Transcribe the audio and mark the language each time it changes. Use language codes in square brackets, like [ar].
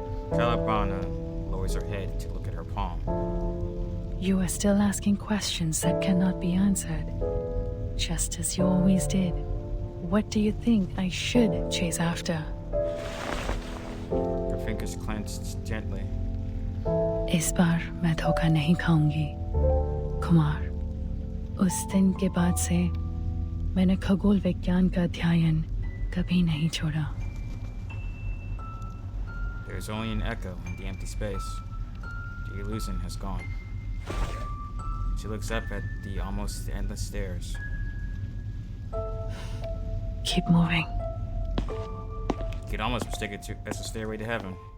[en] Calabana lowers her head to look at her palm. You are still asking questions that cannot be answered, just as you always did. What do you think I should chase after? Her fingers clenched gently. [hi] इस बार मैं धोखा नहीं खाऊंगी, कुमार। उस दिन के बाद से मैंने खगोल विज्ञान का अध्ययन कभी नहीं छोड़ा। [en] There is only an echo in the empty space. The illusion has gone. She looks up at the almost endless stairs. Keep moving. You could almost mistake it as a stairway to heaven.